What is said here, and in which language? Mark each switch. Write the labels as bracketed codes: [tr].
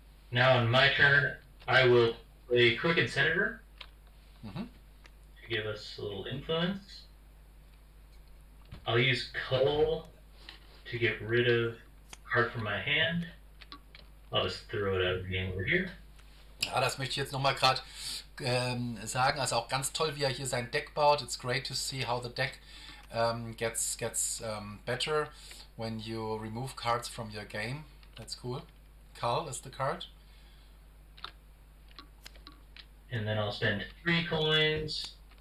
[en] Now on my turn, I will play Crooked Senator to give us a little influence. I'll use Cull to get rid of a card from my hand. I'll just throw it out of the game over here. [de] Ja, das möchte ich jetzt nochmal gerade sagen. Also auch ganz toll, wie er hier sein Deck baut. [en] It's great to see how the deck gets better when you remove cards from your game. That's cool. Cull is the card. And then I'll spend 3 coins.